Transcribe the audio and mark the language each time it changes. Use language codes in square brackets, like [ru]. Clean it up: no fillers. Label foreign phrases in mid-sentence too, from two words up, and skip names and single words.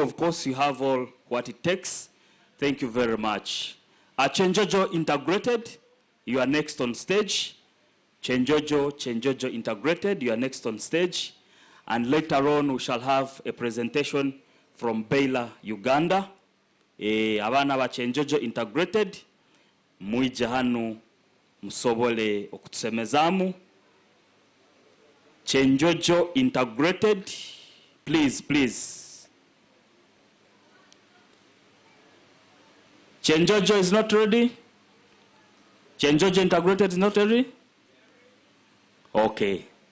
[en] Of course, you have all what it takes. Thank you very much. Chenjojo Integrated, you are next on stage. Chenjojo Integrated, you are next on stage. And later on, we shall have a presentation from Baila, Uganda. [ttj] Abana ba Chenjojo Integrated, muija hanu musobole okutusemezamu. [en] Chenjojo Integrated, please. Chenjojo is not ready? Chenjojo Integrated is not ready? Okay.